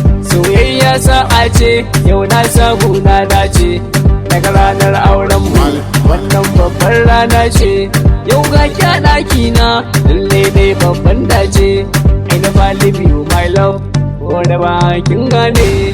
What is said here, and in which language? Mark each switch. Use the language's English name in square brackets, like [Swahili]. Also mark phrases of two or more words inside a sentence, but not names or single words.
[Hausa] Soyayya sa'a ce, yau na samu na dace. Daga ranar auren mu, wannan babbar rana ce. Yau ga ki a ɗaki na, lalle dai babban dace. [English] I never leave you, my love, [Hausa] ko da ba kin gane.